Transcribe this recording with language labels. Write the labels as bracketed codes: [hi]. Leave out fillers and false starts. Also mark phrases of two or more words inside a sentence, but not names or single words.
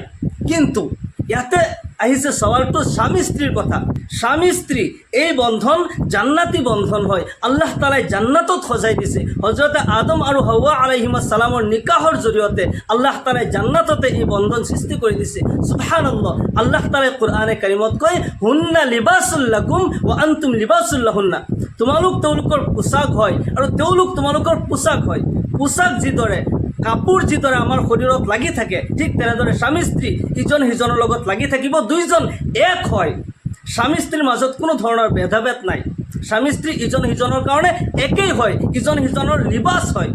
[as] কিন্তু ইয়াতে আহিছে সৱালটো স্বামী স্ত্ৰীৰ কথা। স্বামী স্ত্ৰী এই বন্ধন জান্নাতি বন্ধন হয়। আল্লাহ তাআলাই জান্নাতত সজাই দিছে। হজৰতে আদম আৰু হাৱা [ar] عليهما السلام [as] নিকাহৰ জৰিয়তে আল্লাহ তাআলাই জান্নাততে এই বন্ধন সৃষ্টি কৰি দিছে। সুবহানাল্লাহ। আল্লাহ তাআলাই কোৰআনে কাৰিমত কয়, [ar] هن لباس لكم وأنتم لباس لهن. [as] তোমালোক তেওঁলোকৰ পোছাক হয় আৰু তেওঁলোক তোমালোকৰ পোছাক হয়। পোছাক যিদৰে কাপোৰ যিদৰে আমাৰ শৰীৰত লাগি থাকে, ঠিক তেনেদৰে স্বামী স্ত্ৰী ইজন সিজনৰ লগত লাগি থাকিব, দুইজন এক হয়। স্বামী স্ত্ৰীৰ মাজত কোনো ধৰণৰ ভেদাভেদ নাই। স্বামী স্ত্ৰী ইজন সিজনৰ কাৰণে একেই হয়, ইজন সিজনৰ লিবাস হয়।